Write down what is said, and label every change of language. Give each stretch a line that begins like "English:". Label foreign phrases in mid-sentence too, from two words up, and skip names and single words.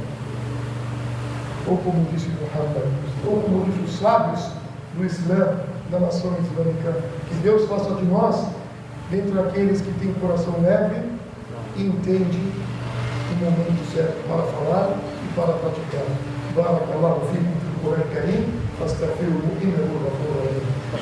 Portuguese: Ou como disse Muhammad, ou como disse os sábios do Islã, da nação islâmica, que Deus faça de nós, dentre aqueles que têm coração leve e entende o momento certo para falar e para praticar.
Arabic: بارك الله فيكم في القرآن كريم فاستغفروه إنه غفور رحيم.